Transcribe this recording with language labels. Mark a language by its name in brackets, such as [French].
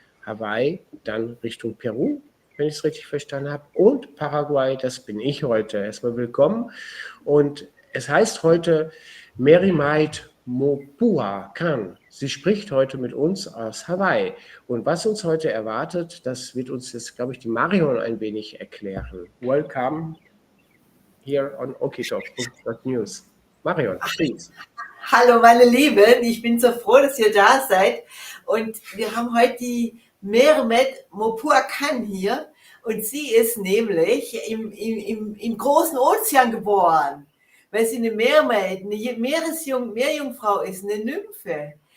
[German] Hawaii, dann Richtung Peru, wenn ich es richtig verstanden habe, und Paraguay, das bin ich heute. Erstmal willkommen. Und es heißt heute Marion Mopua Cann. Sie spricht heute mit uns aus Hawaii. Und was uns heute erwartet, das wird uns jetzt, glaube ich, die Marion ein wenig erklären. [English] Welcome here on OKiTALK.news. Marion, please. [German] Hallo meine Lieben, ich bin so froh, dass ihr da seid. Und wir haben heute die Mermaid Mopua Cann hier. Und sie ist nämlich im großen Ozean geboren, weil sie eine Mermaid, eine Meerjungfrau ist, eine Nymphe.